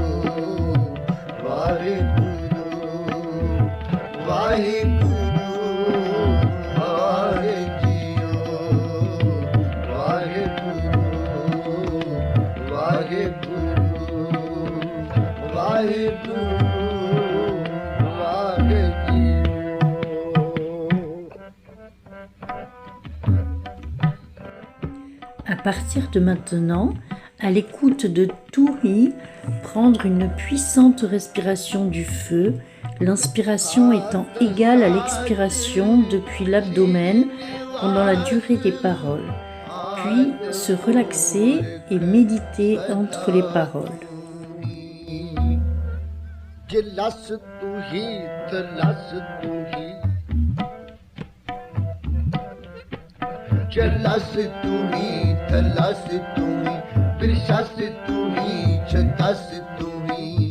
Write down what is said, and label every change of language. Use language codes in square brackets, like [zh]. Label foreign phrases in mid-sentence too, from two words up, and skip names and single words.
[pa] ਵਾਹਿਗੁਰੂ ਵਾਹਿਗੁਰੂ ਵਾਹਿ ਜੀਓ ਵਾਹਿਗੁਰੂ ਵਾਹਿਗੁਰੂ ਵਾਹਿਗੁਰੂ ਵਾਹਿ [fr] À partir de maintenant, à l'écoute de Touri, prendre une puissante respiration du feu, l'inspiration étant égale à l'expiration depuis l'abdomen pendant la durée des paroles, puis se relaxer et méditer entre les paroles. [pa] ਜਲਸ ਤੂੰ ਹੀ ਤਲਸ ਤੂੰ ਹੀ ਜਲਸ ਤੂੰ ਹੀ ਤਲਸ ਤੂੰ ਹੀ ਬਿਰਸ਼ਸ ਤੂੰ ਹੀ ਛਤਸ ਤੂੰ ਹੀ